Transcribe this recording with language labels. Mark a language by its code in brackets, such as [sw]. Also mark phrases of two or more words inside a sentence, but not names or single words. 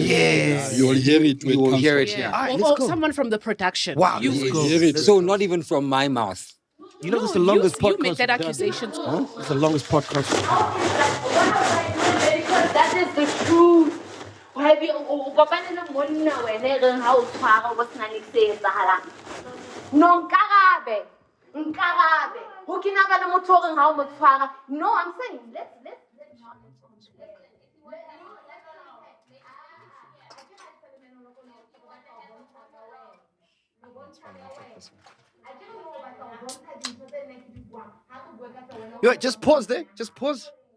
[en] Yes. You'll hear it. You will hear it Yeah. here. Alright, Or let's go. someone from the production. Wow. You, Let's go. Hear it. So not even from my mouth. You know, no, it's the longest you podcast. make that we've done. accusation too. It's the longest podcast. That is the truth. Have you [st] kopane le monna wena e reng ha o tshwara o sena le se etsahalang? No nkarabe. Ho kena ba le motho o reng ha o mo tshwara? [en] No, I'm saying let's Yo, just pause there. Just pause.